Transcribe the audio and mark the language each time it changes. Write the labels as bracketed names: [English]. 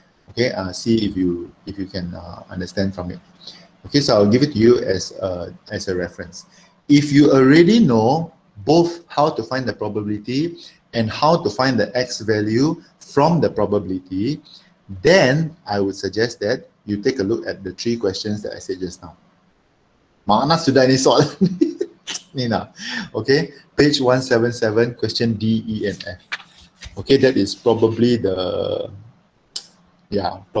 [English] Okay, see if you can understand from it. Okay, so I'll give it to you as a reference. If you already know both how to find the probability and how to find the x value from the probability, then I would suggest that you take a look at the 3 questions that I said just now. [Malay] Mana sudah ini soalan ni nah. [English] Okay, page 177, question D, E, and F. Okay, that is probably the, yeah.